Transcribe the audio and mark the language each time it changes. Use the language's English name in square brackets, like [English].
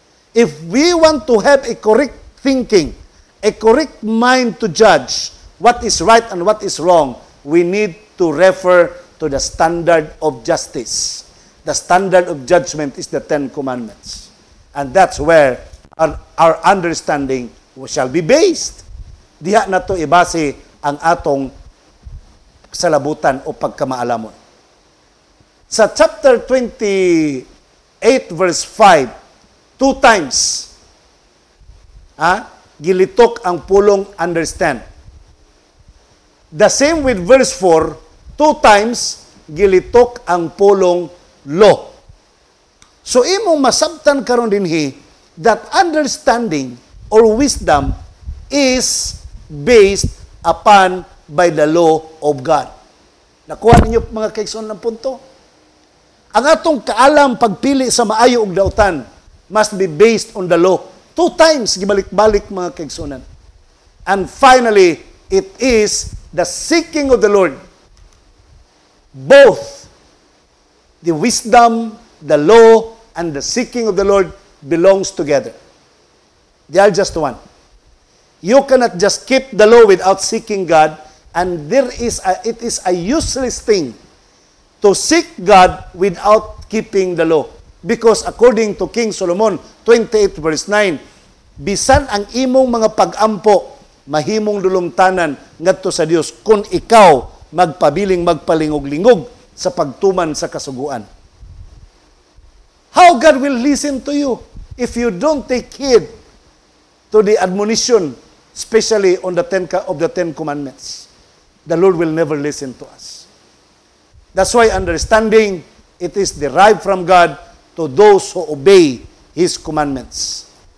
[English] If we want to have a correct thinking, a correct mind to judge what is right and what is wrong, we need to refer to the standard of justice. The standard of judgment is the Ten Commandments. And that's where our understanding shall be based. [Cebuano] Diha na to ibase ang atong salabutan o pagkamaalamon. Sa chapter 28 verse 5, [English] 2 times [Cebuano] gilitok ang pulong understand. [English] The same with verse 4, 2 times [Cebuano] gilitok ang pulong [English] law. [Cebuano] So imong masabtan karon dinhi [English] that understanding or wisdom is based upon by the law of God. [Cebuano] Nakuha ninyo mga kaigsoon ng punto? Ang atong kaalam pagpili sa maayo ug dautan [English] must be based on the law. 2 times [Cebuano] gibalik-balik mga kaigsunan. [English] And finally, it is the seeking of the Lord. Both the wisdom, the law, and the seeking of the Lord belongs together. They are just one. You cannot just keep the law without seeking God, and it is a useless thing to seek God without keeping the law. Because according to King Solomon 28 verse 9, [Cebuano] bisan ang imong mga pag-ampo, mahimong dulumtanan ngadto sa Dios kung ikaw magpabiling magpalingog-lingog sa pagtuman sa kasuguan. [English] How God will listen to you if you don't take heed to the admonition, especially on the Ten Commandments? The Lord will never listen to us. That's why understanding, it is derived from God to those who obey His commandments.